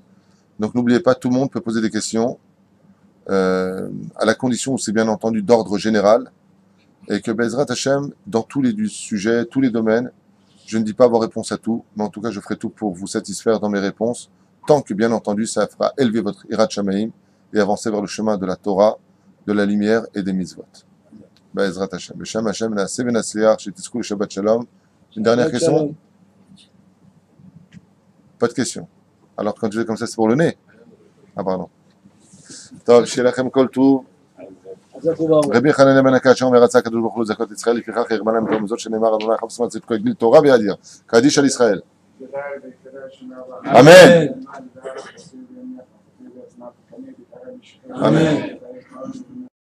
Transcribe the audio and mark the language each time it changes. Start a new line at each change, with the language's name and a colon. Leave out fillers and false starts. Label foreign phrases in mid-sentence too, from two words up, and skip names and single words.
French: Donc n'oubliez pas, tout le monde peut poser des questions, à la condition où c'est bien entendu d'ordre général, et que
Hebrew: בעזרת השם,
French: dans tous les sujets, tous les domaines, je ne dis pas avoir réponse à tout, mais en tout cas je ferai tout pour vous satisfaire dans mes réponses, tant que bien entendu ça fera élever votre
Hebrew: יראת שמים
French: et avancer vers le chemin de la Torah, de la lumière et des mitzvot.
Hebrew: בעזרת השם. בשם השם נעשה ונצליח, שתזכו שבת שלום.
French: Une dernière question? Pas de question. Alors quand je vais comme ça, c'est pour le nez. Ah pardon.
Hebrew: טוב, שיהיה לכם כל טוב. רבי חנניה בן הקדוש אומר רצה הקדוש ברוך הוא לזכות ישראל, לפיכך ירבה להם תורה מזאת שנאמר אדוני יחפש צדקו יגדיל תורה ויאדיר. קדיש על ישראל. אמן. אמן.